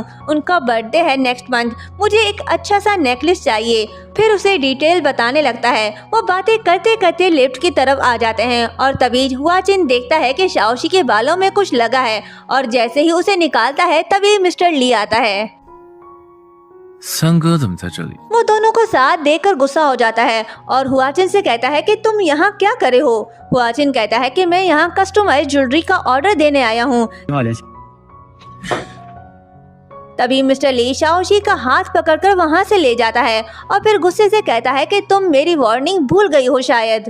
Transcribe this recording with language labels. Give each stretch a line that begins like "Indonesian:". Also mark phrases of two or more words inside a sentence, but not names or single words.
Hindi: उनका बर्थडे है
English: next month,
Hindi: मुझे एक अच्छा सा नेकलेस चाहिए। फिर उसे डिटेल बताने लगता है। वो बातें करते करते लिफ्ट की तरफ आ जाते हैं और तभी हुआचिन देखता है कि शाओशी के बालों में कुछ लगा है और जैसे ही उसे निकालता है तभी मिस्टर ली आता है।
Chinese: 三哥怎么在这里？
Hindi: वो दोनों को साथ देखकर गुस्सा हो जाता है और हुआचिन से कहता है कि तुम यहाँ क्या करे हो। हुआचिन कहता है कि मैं यहाँ
English: customize jewellery
Hindi: का ऑर्डर देने आया हूँ। तभी मिस्टर ली शाओशी का हाथ पकड़कर वहाँ से ले जाता है और फिर गुस्से से कहता है कि तुम मेरी वार्निंग भूल गई हो शायद।